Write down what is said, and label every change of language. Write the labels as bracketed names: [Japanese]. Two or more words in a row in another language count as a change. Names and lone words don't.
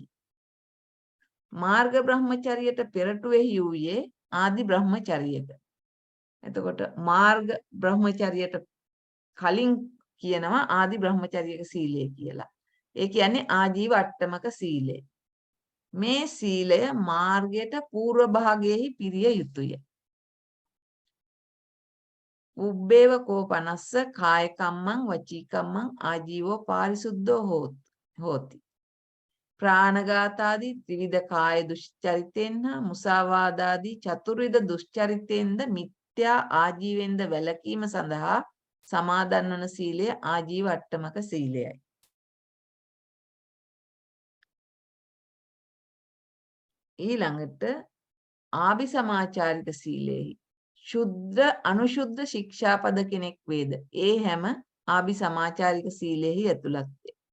[Sinhala] මාර්ග බ්‍රහ්මචර්යයට පෙරටුවෙහි වූයේ ආදි බ්‍රහ්මචර්යක. එතකොට මාර්ග බ්‍රහ්මචර්යයට කලින් කියනවා ආදි බ්‍රහ්මචර්යක සීලය කියලා. ඒ කියන්නේ ආජීව අට්ටමක සීලය. මේ සීලය මාර්ගයට పూర్ව භාගයේහි පිරිය යුතුය. [Pali] උබ්බේව කෝපනස්ස කාය කම්මං වචී කම්මං ආජීවෝ පාරිසුද්ධෝ හෝති. [Sinhala] ප්‍රාණඝාතාදී ත්‍රිවිධ කාය දුෂ්චරිතෙන් හා මුසාවාදාදී චතුර්විධ දුෂ්චරිතෙන්ද මිත්‍යා ආජීවෙන්ද වැළකීම සඳහා සමාදන් වන සීලය ආජීව අට්ටමක සීලයයි. ඊළඟට ආභිසමාචාරික සීලෙහි ශුද්ධ අනුශුද්ධ ශික්ෂාපද කෙනෙක් වේද ඒ හැම ආභිසමාචාරික සීලෙහි ඇතුළත්ය.